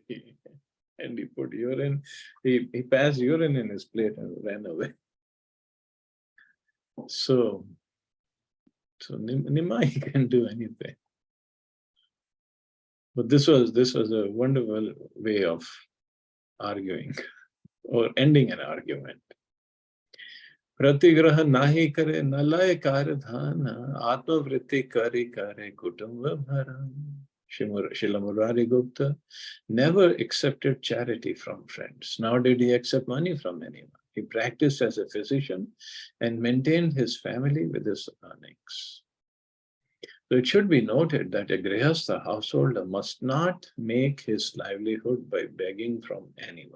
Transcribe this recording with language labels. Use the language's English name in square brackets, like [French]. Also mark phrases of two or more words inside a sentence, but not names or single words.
[English] And he put urine, he passed urine in his plate and ran away. So Nimai can do anything. But this was a wonderful way of arguing or ending an argument. [Bangla] প্রতিগ্রহ নাহি করে না লয় কার ধন আত্মবৃত্তি করি করে কুটুম্ব ভরণ. [English] Srila Murari Gupta never accepted charity from friends, nor did he accept money from anyone. He practiced as a physician and maintained his family with his earnings. So it should be noted that a grihastha householder must not make his livelihood by begging from anyone.